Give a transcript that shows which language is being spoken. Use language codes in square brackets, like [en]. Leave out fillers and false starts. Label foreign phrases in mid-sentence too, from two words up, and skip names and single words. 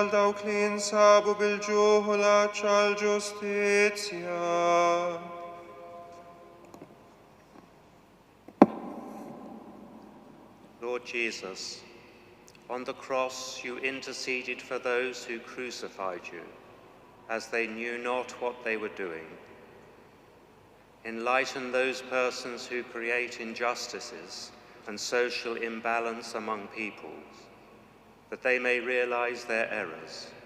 [mt] dawk li jinsabu bil-ġuħ u l-għaċċa l-ġustizzja. [en] Lord Jesus, on the cross you interceded for those who crucified you, as they knew not what they were doing. Enlighten those persons who create injustices and social imbalance among peoples, that they may realize their errors.